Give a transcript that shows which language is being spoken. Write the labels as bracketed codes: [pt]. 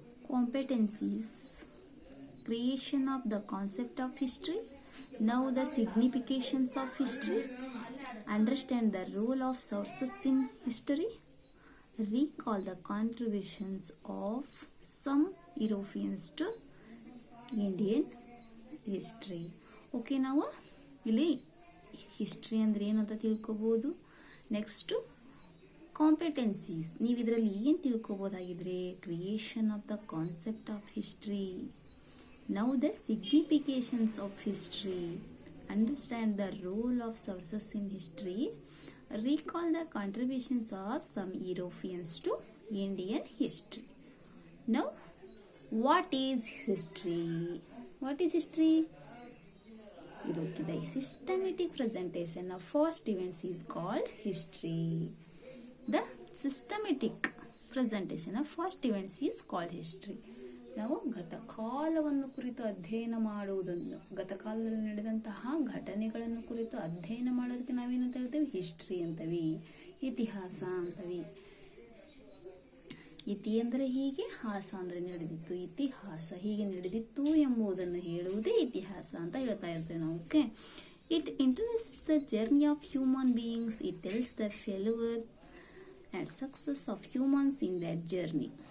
[en] Competencies: creation of the concept of history. Know the significations of history. Understand the role of sources in history. Recall the contributions of some Europeans to Indian history. [kn] Okay, ನಾವು ಇಲ್ಲಿ history ಅಂದರೆ ಏನಂತ ತಿಳ್ಕೊಬೋದು. Next ಕಾಂಪಿಟೆನ್ಸೀಸ್. ನೀವು ಇದರಲ್ಲಿ ಏನು ತಿಳ್ಕೊಬೋದಾಗಿದ್ರೆ [en] Creation of the concept of history. Know the significations of history. Understand the role of sources in history. Recall the contributions of some Europeans to Indian history. Now, what is history? What is history? The systematic presentation of past events is called history. The systematic presentation of past events is called history. [kn] ನಾವು ಗತಕಾಲವನ್ನು ಕುರಿತು ಅಧ್ಯಯನ ಮಾಡುವುದನ್ನು, ಗತಕಾಲದಲ್ಲಿ ನಡೆದಂತಹ ಘಟನೆಗಳನ್ನು ಕುರಿತು ಅಧ್ಯಯನ ಮಾಡೋದಕ್ಕೆ ನಾವೇನಂತ ಹೇಳ್ತೇವೆ? ಹಿಸ್ಟ್ರಿ ಅಂತವಿ, ಇತಿಹಾಸ ಅಂತವಿ. ಇತಿ ಅಂದರೆ ಹೀಗೆ, ಹಾಸ ಅಂದರೆ ನಡೆದಿತ್ತು. ಇತಿಹಾಸ ಹೀಗೆ ನಡೆದಿತ್ತು ಎಂಬುದನ್ನು ಹೇಳುವುದೇ ಇತಿಹಾಸ ಅಂತ ಹೇಳ್ತಾ ಇರ್ತೇವೆ ನಾವು. [en] Okay, it introduce the journey of human beings. It tells the failures and success of humans in their journey.